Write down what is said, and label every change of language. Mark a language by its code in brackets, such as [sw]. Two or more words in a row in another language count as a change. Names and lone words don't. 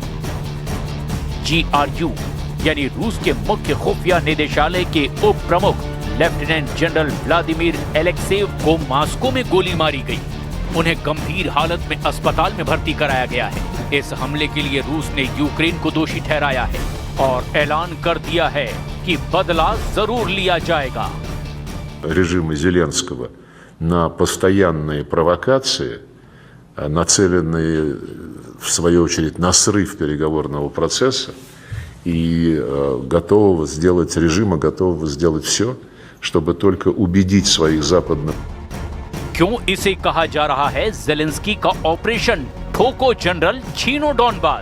[hi] GRU यानी रूस के मुख्य खुफिया निदेशालय के उप प्रमुख लेफ्टिनेंट जनरल व्लादिमीर एलेक्सेव को मॉस्को में गोली मारी गई। उन्हें गंभीर हालत में अस्पताल में भर्ती कराया गया है। इस हमले के लिए रूस ने यूक्रेन को दोषी ठहराया है और ऐलान कर दिया है कि बदला जरूर लिया जाएगा। [ru] Режима Зеленского на постоянные провокации, нацеленные в свою очередь на срыв переговорного процесса и готового сделать все, чтобы только убедить своих западных. [hi] क्यों इसे कहा जा रहा है ज़ेलेंस्की का ऑपरेशन ठोको जनरल, छीनो डॉनबास?